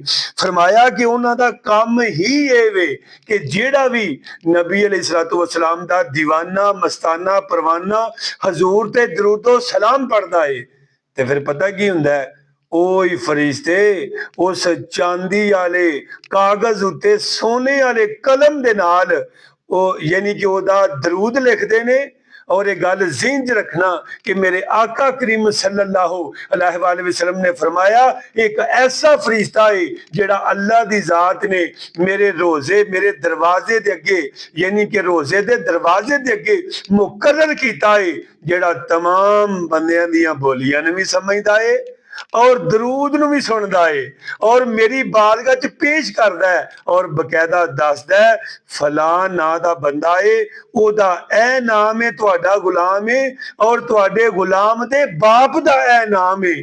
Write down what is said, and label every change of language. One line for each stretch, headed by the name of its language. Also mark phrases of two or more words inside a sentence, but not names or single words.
Punjabi: فرمایا کہ اوہناں دا کم ہی یہ وے کہ جیہڑا بھی نبی
Arabic: عليه الصلاة والسلام
Punjabi: دا دیوانہ مستانہ پروانہ حضور تے درود و سلام پڑھدا ہے تے پھر پتا کی ہندا ہے، اوہی فرشتے اس چاندی والے کاغذ اتے سونے والے قلم دے نال یعنی کہ اوہدا درود لکھتے نے. اور یہ گل ذہن چ رکھنا کہ میرے آقا کریم
Arabic: صلى الله عليه وسلم
Punjabi: نے فرمایا، ایک ایسا فرشتہ ہے جیہڑا اللہ دی ذات نے میرے روضے میرے دروازے دے اگے یعنی کہ روضے دے دروازے دے اگے مقرر کیتا ہے، جیہڑا تمام بندیاں دیاں بولیاں نے بھی سمجھدا ہے اور درود نوں بھی سندا ہے اور میری بارگاہ چ پیش کردا ہے اور باقاعدہ دسدا ہے فلاں ناں دا بندہ ہے، اوہدا اے نام ہے، تہاڈا غلام ہے اور تہاڈے غلام دے باپ دا اے نام ہے.